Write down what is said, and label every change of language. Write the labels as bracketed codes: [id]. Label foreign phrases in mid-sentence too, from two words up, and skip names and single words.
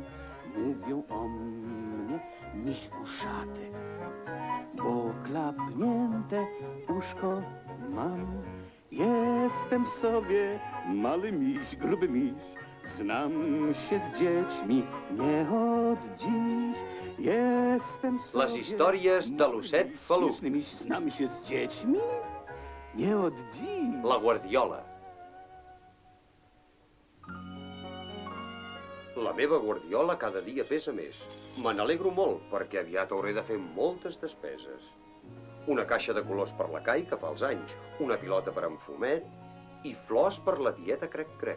[pl] Mówią o mnie miś uszaty, bo klapnięte uszko mam. Jestem sobie mały miś, gruby miś. Znam się z dziećmi nie od dziś. Jestem sobie... [ca] Les històries de l'osset pelut. [pl] Śmieszny miś, znam się z dziećmi nie od dziś. [ca] La Guardiola. La meva guardiola cada dia pesa més. Me n'alegro molt, perquè aviat hauré de fer moltes despeses. Una caixa de colors per la Cai, que fa els anys, una pilota per en Fumet i flors per la tieta Crec-Crec.